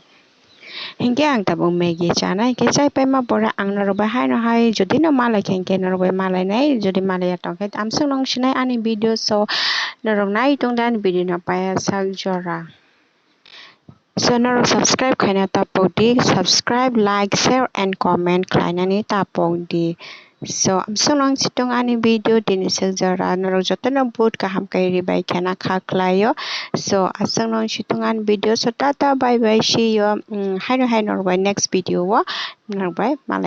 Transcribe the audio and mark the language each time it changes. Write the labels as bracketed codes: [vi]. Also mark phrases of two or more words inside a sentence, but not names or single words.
[trp] Hingke ang tabong Maggi chana ke chai pai ma bora ang noroba hai no hai jodi no malai khengke noroba malai nai jodi malai atong ke amsung long shinai ani video so norong nai tong dan video na paya sak jora so norong subscribe khaina tapok di subscribe like [en] share and comment [trp] khlaina ni tapok di so amsung long sitong ani video din sak jora norong jotona boot kaham kai ribai khana khaklayo so asung long sitong an video so tata [en] bye bye see you [trp] hai norbai [en] next video [trp] wa norbai malai